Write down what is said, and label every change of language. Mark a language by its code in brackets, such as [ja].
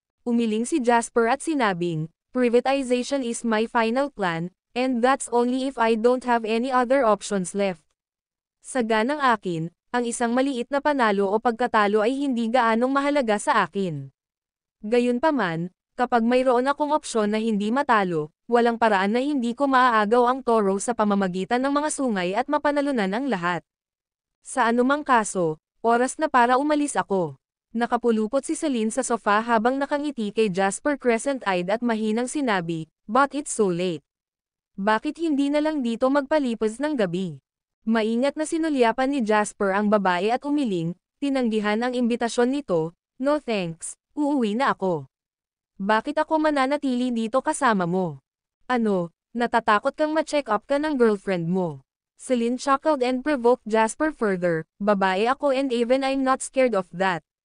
[tl] Umiling si Jasper at sinabing, [en] privatization is my final plan, and that's only if I don't have any other options left. [tl] Sa ganang akin, ang isang maliit na panalo o pagkatalo ay hindi gaanong mahalaga sa akin. Gayunpaman, kapag mayroon akong opsyon na hindi matalo, walang paraan na hindi ko maaagaw ang toro sa pamamagitan ng mga sungay at mapanalunan ang lahat. Sa anumang kaso, oras na para umalis ako. Nakapulupot si Celine sa sofa habang nakangiti kay Jasper crescent-eyed at mahinang sinabi, [en] "But it's so late. [tl] Bakit hindi na lang dito magpalipas ng gabi?" Maingat na sinulyapan ni Jasper ang babae at umiling, tinanggihan ang imbitasyon nito, [en] "No thanks, [tl] uuwi na ako. Bakit ako mananatili dito kasama mo? Ano, natatakot kang ma-check up ka ng girlfriend mo?" [en] Celine chuckled and provoked Jasper further, [tl] "Babae ako [en] and even I'm not scared of that.